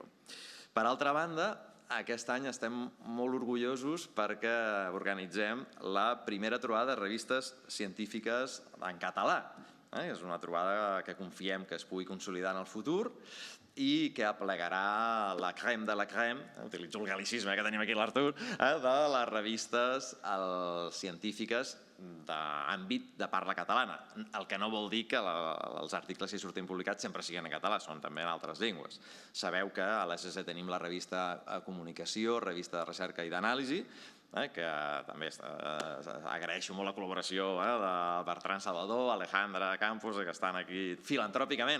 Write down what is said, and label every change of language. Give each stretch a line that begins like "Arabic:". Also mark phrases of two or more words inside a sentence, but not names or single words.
Catalan: Per altra banda, aquest any estem molt orgullosos perquè organitzem la primera trobada de revistes científiques en català. És una trobada que confiem que es pugui consolidar en el futur i que aplegarà
French: la crème de la crème,
Catalan: utilitzo el gal·licisme que tenim aquí l'Arthur, de les revistes científiques d'àmbit de parla catalana, el que no vol dir que els articles que surtin publicats sempre siguin en català, són també en altres llengües. Sabeu que a l'ESC tenim la revista Comunicacio, revista de recerca i d'anàlisi, que també agraeixo molt la col·laboració de Bertran Salvador, Alejandra Campos, que estan aquí filantròpicament.